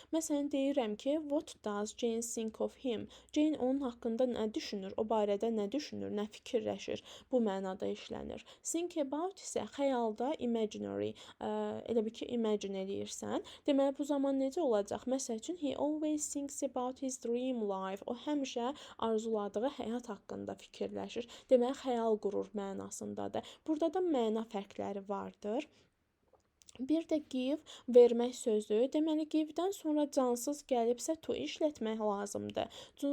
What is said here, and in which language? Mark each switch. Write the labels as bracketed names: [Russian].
[Azerbaijani] Məsələn, deyirəm ki, [English] what does Jane think of him? [Azerbaijani] Jane onun haqqında nə düşünür? O barədə nə düşünür? Nə fikirləşir? Bu mənada işlənir. Think about isə xəyalda imaginary, elə bir ki, imagine eləyirsən. Deməli, bu zaman necə olacaq? Məsəl üçün, [English] he always thinks about his dream life. [Azerbaijani] O həmişə arzuladığı həyat haqqında fikirləşir. Deməli, xəyal qurur mənasındadır. Burada da məna fərqləri vardır. Bir də give, vermək sözü. Deməli, give-dən sonra cansız gəlibsə, to işlətmək lazımdır.